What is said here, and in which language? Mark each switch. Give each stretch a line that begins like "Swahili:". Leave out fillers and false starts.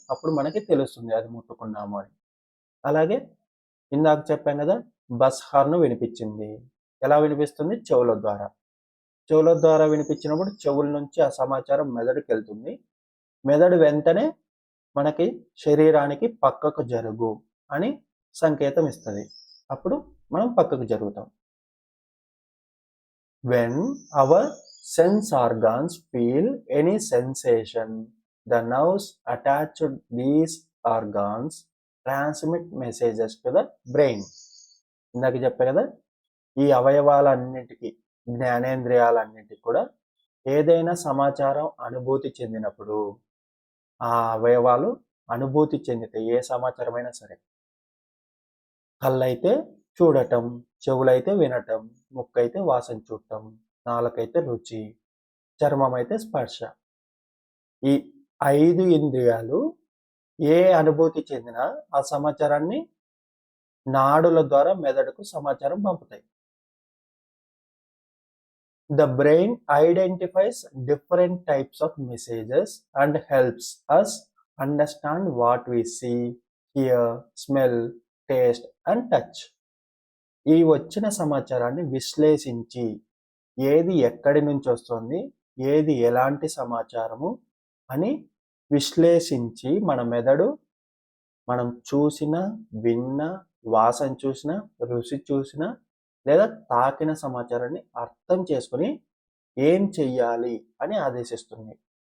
Telugu: అప్పుడు మనకి తెలుస్తుంది అది ముట్టుకున్నాము అని. అలాగే ఇందాక చెప్పాం కదా, బస్ హార్న్ వినిపించింది. ఎలా వినిపిస్తుంది? చెవుల ద్వారా. చెవుల ద్వారా వినిపించినప్పుడు చెవుల నుంచి ఆ సమాచారం మెదడుకి వెళ్తుంది. మెదడు వెంటనే మనకి శరీరానికి పక్కకు జరుగు అని సంకేతం ఇస్తుంది. అప్పుడు మనం పక్కకు జరుగుతాం.
English: When our sense organs feel any sensation, the nerves attached to these organs transmit messages to the brain.
Telugu: ఇందాక చెప్పా కదా, ఈ అవయవాలన్నిటికీ, జ్ఞానేంద్రియాలన్నిటికీ కూడా ఏదైనా సమాచారం అనుభూతి చెందినప్పుడు ఆ అవయవాలు అనుభూతి చెందితే ఏ సమాచారమైనా సరే, కళ్ళైతే చూడటం, చెవులైతే వినటం, ముక్కైతే వాసన చూడటం, నాలుకైతే రుచి, చర్మం అయితే స్పర్శ. ఈ 5 ఇంద్రియాలు ఏ అనుభూతి చెందినా ఆ సమాచారాన్ని నాడుల ద్వారా మెదడుకు సమాచారం పంపుతాయి.
English: The brain identifies different types of messages and helps us understand what we see, hear, smell, taste and touch.
Telugu: ఈ వచ్చిన సమాచారాన్ని విశ్లేషించి ఏది ఎక్కడి నుంచి వస్తుంది, ఏది ఎలాంటి సమాచారము అని విశ్లేషించి మన మెదడు మనం చూసిన, విన్న, వాసన చూసిన, రుచి చూసిన లేదా తాకిన సమాచారాన్ని అర్థం చేసుకుని ఏం చెయ్యాలి అని ఆదేశిస్తుంది.